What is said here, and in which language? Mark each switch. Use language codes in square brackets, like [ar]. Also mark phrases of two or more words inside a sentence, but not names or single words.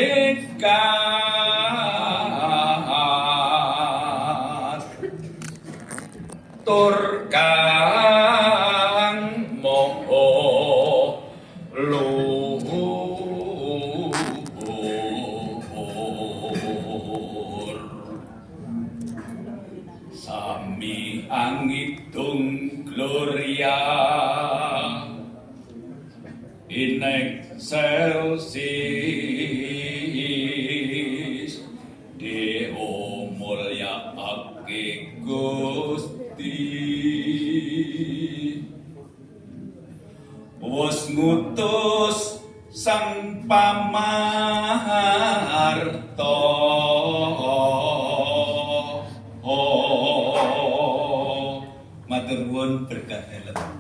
[jv] hekat tur kang moho luhur sami angidung [la] gloria in excelsis Deo [jv] mulyaake Gusti wis ngutus sang pamarta matur nuwun berkah helm